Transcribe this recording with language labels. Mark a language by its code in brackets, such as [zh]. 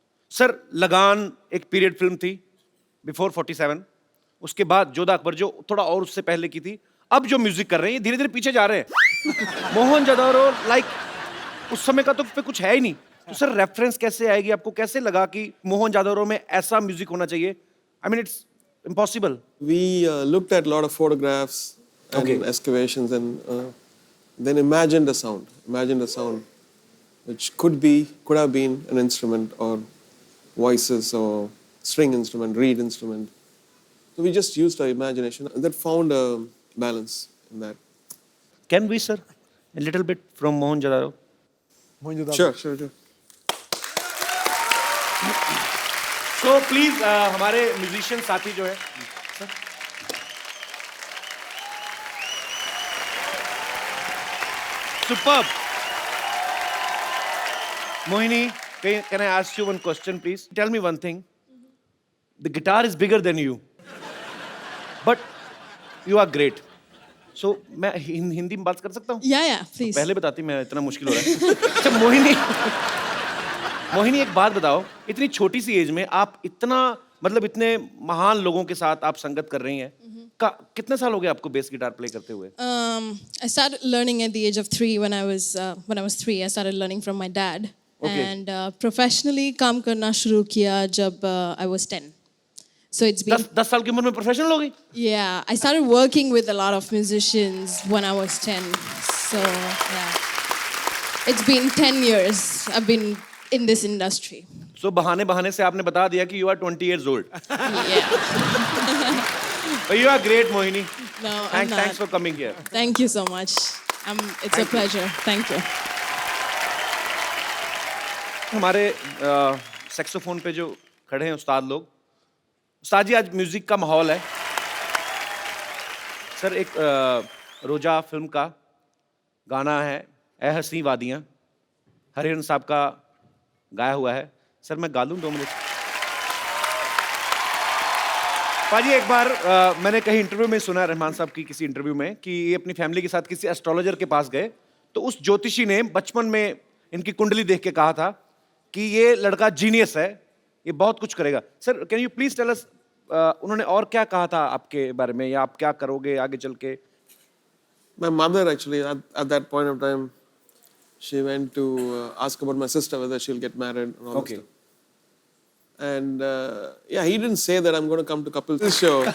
[hi] Sir, लगान एक period film थी बिफोर 47, उसके बाद जोधा अकबर जो थोड़ा और उससे पहले की थी। अब जो म्यूजिक कर रहे हैं धीरे धीरे पीछे जा रहे हैं। मोहनजोदारो लाइक उस समय का तो कुछ है ही नहीं। तो सर रेफरेंस कैसे आएगी? आपको कैसे लगा कि मोहनजोदारो में ऐसा म्यूजिक होना चाहिए? [en] I mean it's impossible. We looked at a lot of photographs and excavations, and then imagined a sound which could have been an instrument or voices or string instrument, reed instrument. So we just used our imagination and that found a balance in that. Can we, sir, a little bit from Mohenjo-daro? Sure. So please, [hi] हमारे musician साथी जो है, superb. [en] Mohini, can I ask you one question, please? Tell me one thing. The guitar is bigger than you, but you are great. So [hi] मैं हिंदी में बात कर सकता हूँ? [en] Yeah, please. [hi] पहले बताती, मैं इतना मुश्किल हो रहा है। अच्छा मोहिनी, एक बात बताओ, इतनी छोटी सी एज में आप इतना, मतलब इतने महान लोगों के साथ आप संगत कर रही हैं। कितने साल हो गए आपको बेस गिटार प्ले करते हुए? [en] I started learning at the age of 3 when I was 3. I started learning from my dad. Okay. And professionally [hi] काम करना शुरू किया जब [en] I was 10. So it's been [hi] 10 साल की उम्र में प्रोफेशनल हो गई? [en] Yeah, I started working with a lot of musicians when I was 10. So yeah, it's been 10 years I've been in this industry. So [hi] बहाने से आपने बता दिया कि [en] you are 20 years old. Yeah. But you are great, Mohini. No, I'm not. Thanks for coming here. Thank you so much. It's a pleasure. Thank you. [hi] हमारे saxophone पे जो खड़े हैं उस्ताद लोग, उस्ताद जी आज म्यूजिक का माहौल है। सर एक रोजा फिल्म का गाना है ए हसी वादियाँ, हरिहरन साहब का गाया हुआ है। सर मैं गा लूँ 2 मिनट? पाजी एक बार मैंने कहीं इंटरव्यू में सुना, रहमान साहब की किसी इंटरव्यू में, कि ये अपनी फैमिली के साथ किसी एस्ट्रोलॉजर के पास गए तो उस ज्योतिषी ने बचपन में इनकी कुंडली देख के कहा था कि ये लड़का जीनियस है, ये बहुत कुछ करेगा। Sir [en] can you please tell us, [hi] उन्होंने और क्या कहा था आपके बारे में, या आप क्या करोगे आगे चल के? [en] My mother actually at that point of time, she went to ask about my sister whether she'll get married and all that stuff. And yeah, he didn't say that I'm going to come to couples show.